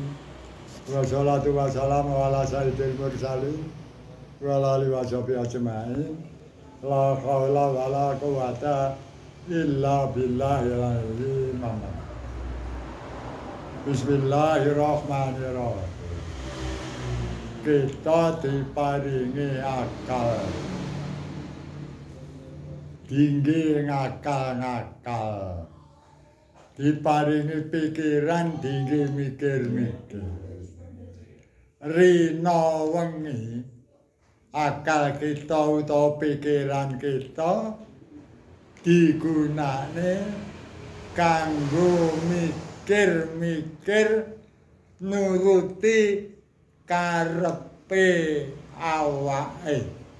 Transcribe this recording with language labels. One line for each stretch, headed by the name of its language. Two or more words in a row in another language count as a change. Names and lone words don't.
Arabic: والصلاة والسلام على سيد المرسلين وعلى آله وصحبه أجمعين. لا حول ولا قوة إلا بالله العلي العظيم. بسم الله الرحمن الرحيم.
Javanese: Kita diparingi akal. Tinggi ngakal-ngakal, diparingi pikiran tinggi mikir-mikir. Rina wengi akal kita utawa pikiran kita digunakne kanggo mikir-mikir nuruti karepe awake.